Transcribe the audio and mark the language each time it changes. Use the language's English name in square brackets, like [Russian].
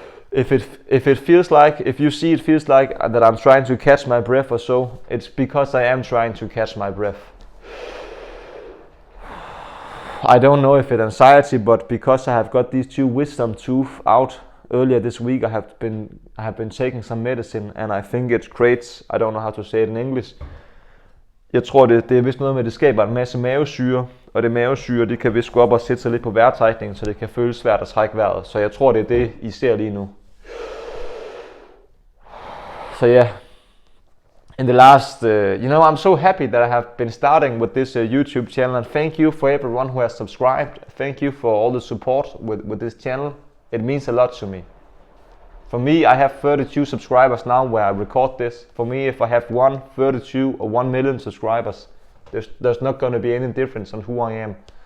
[English] If you see it feels like that I'm trying to catch my breath or so, it's because I am trying to catch my breath. I don't know if it's anxiety, but because I have got these 2 wisdom tooth out earlier this week, I have been taking some medicine, and I think it creates, I don't know how to say it in English. [Danish] Jeg tror det er vist noget med, det skaber en masse mavesyre, og det mavesyre, det kan vist gå op og sætte sig lidt på vejrtrækningen, så det kan føles svært at trække vejret. Så jeg tror det er det, I ser lige nu. [English] So yeah, in the last, I'm so happy that I have been starting with this YouTube channel, and thank you for everyone who has subscribed. Thank you for all the support with this channel. It means a lot to me. For me, I have 32 subscribers now where I record this. For me, if I have 32 or 1 million subscribers, there's not going to be any difference on who I am.